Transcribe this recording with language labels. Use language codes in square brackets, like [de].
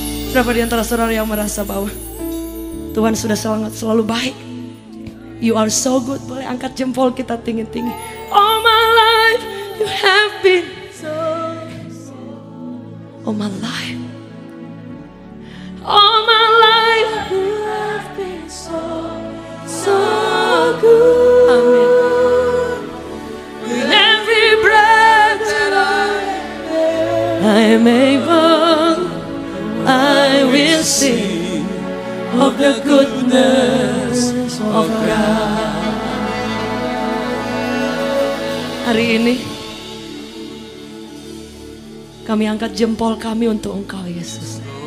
[id] Siapa di antara saudara yang merasa bahwa Tuhan sudah selalu baik? [en] You are so good. [id] Boleh angkat jempol kita tinggi-tinggi. [en] All my life you have been so. All my life. All my life you have been so good. Amen. With every breath that I am able, I will sing of the goodness of God. [id] Hari ini kami angkat jempol kami untuk Engkau, Yesus.